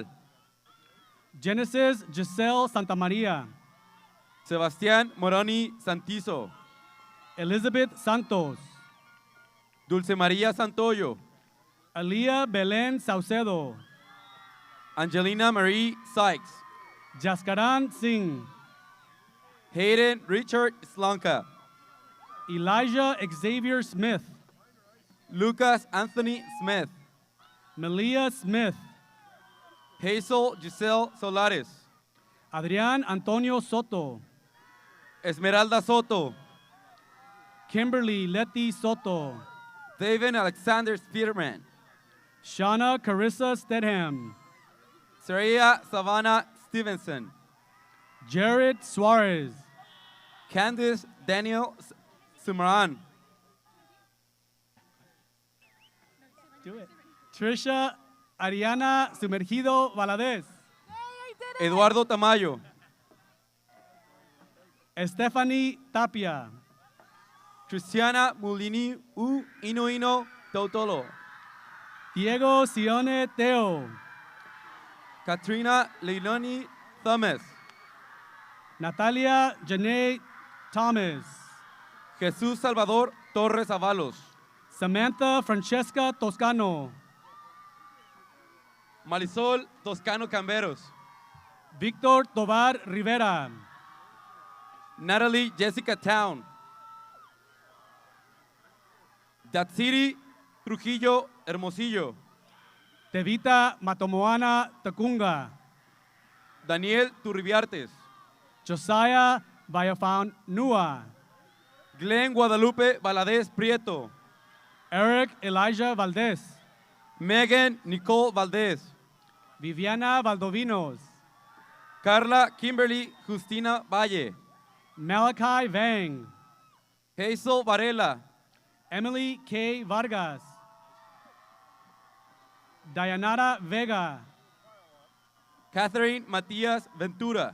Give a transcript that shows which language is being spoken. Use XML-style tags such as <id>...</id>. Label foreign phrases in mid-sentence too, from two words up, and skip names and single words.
<en>Genesis Giselle Santamaria, Sebastián Moroni Santizo, Elizabeth Santos, Dulce María Santoyo, Aliyah Belén Saucedo, Angelina Marie Sykes, Jaskaran Singh, Hayden Richard Slanka, Elijah Xavier Smith, Lucas Anthony Smith, Melia Smith, Hazel Giselle Solares, Adrián Antonio Soto, Esmeralda Soto, Kimberly Letty Soto, David Alexander Spearman, Shauna Carissa Stedham, Saraya Savannah Stevenson. Jared Suarez. Candice Daniel Sumaran. Do it. Trisha Ariana Sumergido Valadez. Eduardo Tamayo. Stephanie Tapia. Cristiana Mulini U Inoino Totolo. Diego Sione Teo. Katrina Leilani Thomas. Natalia Janae Thomas. Jesús Salvador Torres Avalos. Samantha Francesca Toscano. Marisol Toscano Camberos. Victor Tovar Rivera. Natalie Jessica Town. Datsiri Trujillo Hermosillo. Tevita Matomoana Tacunga. Daniel Turribiartes. Josiah Vallafan Nua. Glenn Guadalupe Valadez Prieto. Eric Elijah Valdez. Megan Nicole Valdez. Viviana Valdovinos. Carla Kimberly Justina Valle. Malachi Vang. Hazel Varela. Emily K. Vargas. Dayanara Vega. Catherine Matias Ventura.</en>